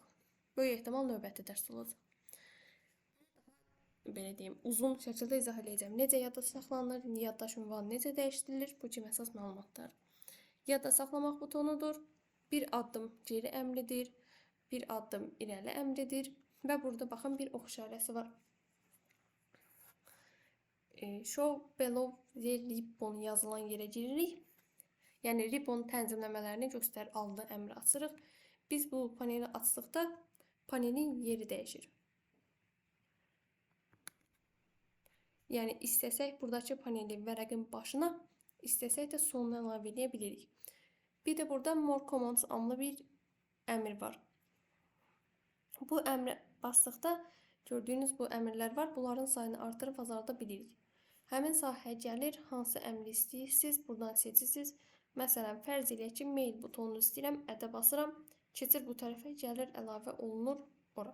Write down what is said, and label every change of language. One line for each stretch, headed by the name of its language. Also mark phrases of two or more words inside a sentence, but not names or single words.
Azerbaijani: Böyük ehtimal növbəti dərs olacaq. Belə deyim, uzun şəkildə izah edəcəm. Necə yadda saxlanılır, yaddaş ünvanı necə dəyişdirilir, bu kimi əsas məlumatlar. Yadda saxlamaq butonudur. Bir addım geri əmridir, bir addım irəli əmridir və burada baxın bir ox işarəsi var.
English: Show below the ribbon
Azerbaijani: yazılan yerə giririk. Yəni ribbon tənzimləmələrini göstər adlı əmri açırıq. Biz bu paneli açdıqda panelin yeri dəyişir. Yəni istəsək buradakı paneli vərəqin başına, istəsək də sonuna əlavə edə bilirik. Bir də burada
English: more commands
Azerbaijani: adlı bir əmr var. Bu əmri basdıqda gördüyünüz bu əmrlər var. Bunların sayını artırıb azalda bilirik. Həmin sahəyə gəlir, hansı əmri istəyirsiniz, buradan seçirsiniz. Məsələn, fərz eləyək ki, mail butonunu istəyirəm, ədə basıram, keçir bu tərəfə, gəlir əlavə olunur ora.